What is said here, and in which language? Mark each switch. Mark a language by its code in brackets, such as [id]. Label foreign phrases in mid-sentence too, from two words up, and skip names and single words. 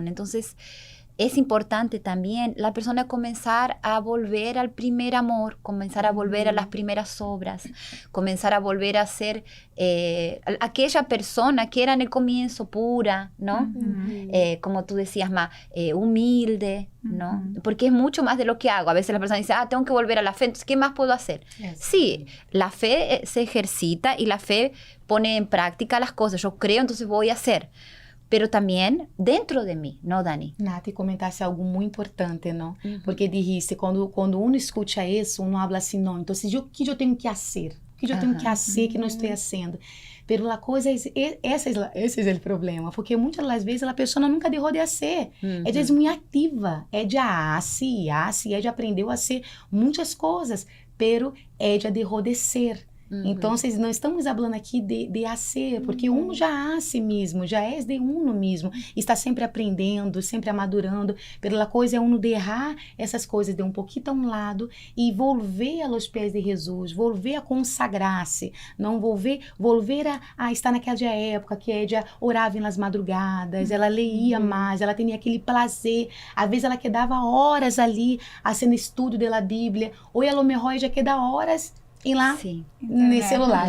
[es] Entonces, es importante también la persona comenzar a volver al primer amor, comenzar a volver a las primeras obras, comenzar a volver a ser aquella persona que era en el comienzo pura, ¿no? Como tú decías, más humilde, ¿no? Porque es mucho más de lo que hago. A veces la persona dice, tengo que volver a la fe, entonces, ¿qué más puedo hacer? Sí, la fe se ejercita y la fe pone en práctica las cosas. Yo creo, entonces voy a hacer. [pt] Pero também dentro de mim, não, Dani? Nath, comentasse algo muito importante, não? [es] Porque dijiste, [pt] quando uno escuta isso, [es] uno habla [pt] assim, não, então o que eu tenho que fazer? que eu tenho que fazer que não estou fazendo? Pero a coisa, esse é o problema, porque muitas das vezes a pessoa nunca deixou de ser. Ela é muito ativa, ela ela aprendeu a ser muitas coisas, pero ela deixou de ser. Então, não estamos falando aqui de hacer, porque uno já hace mesmo, já é de uno mesmo, está sempre aprendendo, sempre amadurando, pela coisa é uno deixar essas coisas de um pouquinho a um lado e volver aos pés de Jesus, volver a consagrar-se, não volver a estar naquela época que ela orava nas madrugadas, ela leía mais, ela tinha aquele prazer, às vezes ela quedava horas ali, fazendo estudo da Bíblia, ou ela melhor já queda horas e lá no celular.